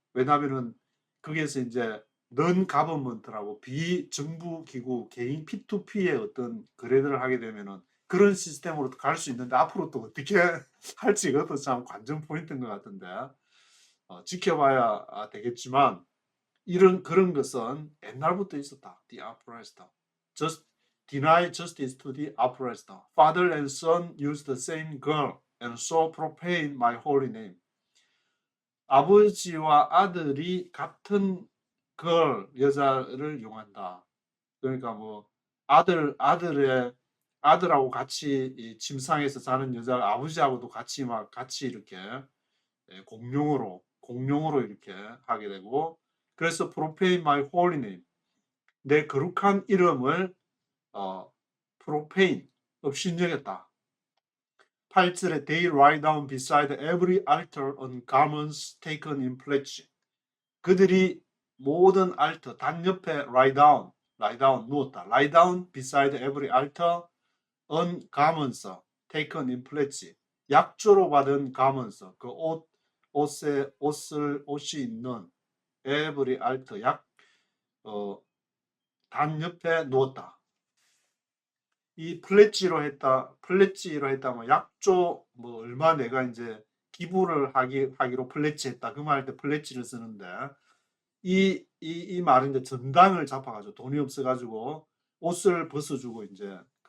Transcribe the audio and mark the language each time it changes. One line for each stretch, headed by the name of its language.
Korean: 왜냐하면은 거기에서 이제 넌 가버먼트라고 비정부 기구 개인 P2P의 어떤 거래들을 하게 되면은 그런 시스템으로 갈 수 있는데, 앞으로 또 어떻게 할지 그것도 참 관전 포인트인 것 같은데, 지켜봐야 되겠지만, 그런 것은 옛날부터 있었다.
English: The oppressed. Just deny justice to the oppressed. Father and son use the same girl and so profane my holy name.
Korean: 아버지와 아들이 같은 여자를 용한다. 그러니까 뭐 아들하고 같이 이 침상에서 자는 여자가 아버지하고도 같이 이렇게 공용으로 이렇게 하게 되고, 그래서
English: profane my holy name,
Korean: 내 거룩한 이름을 profane, 업신여겼다. 8절에
English: they lie down beside every altar on garments taken in pledge.
Korean: 그들이 모든 알터 단 옆에
English: lie down
Korean: 누웠다.
English: lie down beside every altar on garments taken in pledge.
Korean: 약조로 받은 garments, 그 옷이 있는 every altar, 단 옆에 누웠다. 이 플래지로 했다 뭐 약조, 뭐 얼마 내가 이제 기부를 하기로 플래지했다, 그 말 할 때 플래지를 쓰는데, 이 말은 이제 전당을 잡아가지고 돈이 없어가지고 옷을 벗어주고 이제